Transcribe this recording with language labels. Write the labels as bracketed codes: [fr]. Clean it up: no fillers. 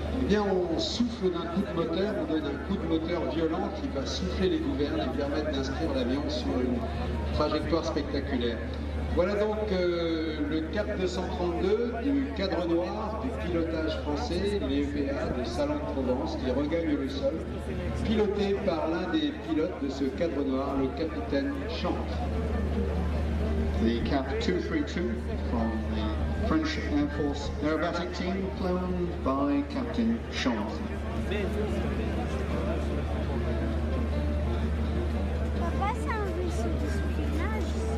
[fr] Eh bien, on souffle d'un coup de moteur, on donne un coup de moteur violent qui va souffler les gouvernes et permettre d'inscrire l'avion sur une trajectoire spectaculaire. Voilà donc le Cap 232 du cadre noir du pilotage français, les EPA de Salon de Provence, qui regagne le sol, piloté par l'un des pilotes de ce cadre noir, le capitaine Chante. [en] The Cap 232 from the French Air Force aerobatic team, flown by Captain Chante. [fr] Papa, c'est un vaisseau de spionnage,